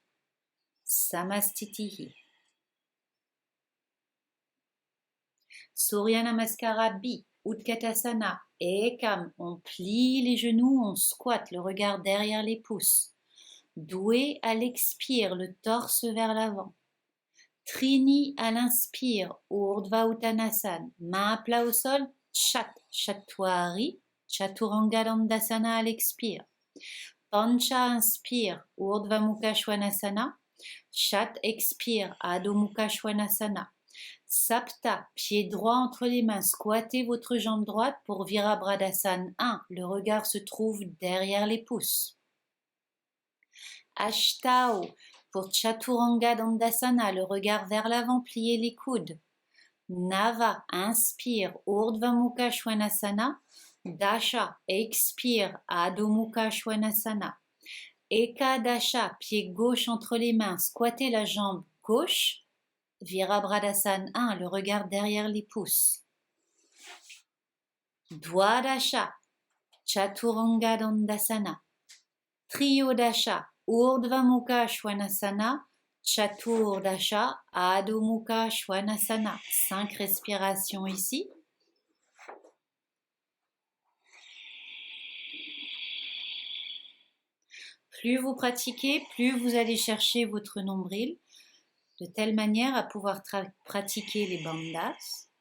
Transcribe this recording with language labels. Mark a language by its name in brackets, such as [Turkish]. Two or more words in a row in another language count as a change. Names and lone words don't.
[French] Samastitihi. Surya Namaskara Bi, Utkatasana, Ekam, on plie les genoux, on squatte, le regard derrière les pouces. Doué à l'expire, le torse vers l'avant. Trini à l'inspire, Urdhva Uttanasana, main à plat au sol, Chat, Chatwari, Chaturanga Dandasana à l'expire. Pancha inspire, Urdhva Mukha Svanasana, Chat expire, Adho Mukha Svanasana. Sapta, pied droit entre les mains, squattez votre jambe droite pour Virabhadasana 1, le regard se trouve derrière les pouces. Ashtao, pour Chaturanga Dandasana, le regard vers l'avant, pliez les coudes. Nava, inspire, Urdhva Mukha Svanasana. Dasha, expire, Adho Mukha Svanasana. Ekadasha, pied gauche entre les mains, squattez la jambe gauche. Virabhadasana 1, le regard derrière les pouces. Dwadasha, Chaturanga Dandasana. Triyodasha, Urdhva Mukha Svanasana, Chaturdasha, Adho Mukha Svanasana. 5 respirations ici. Plus vous pratiquez, plus vous allez chercher votre nombril, de telle manière à pouvoir pratiquer les bandhas.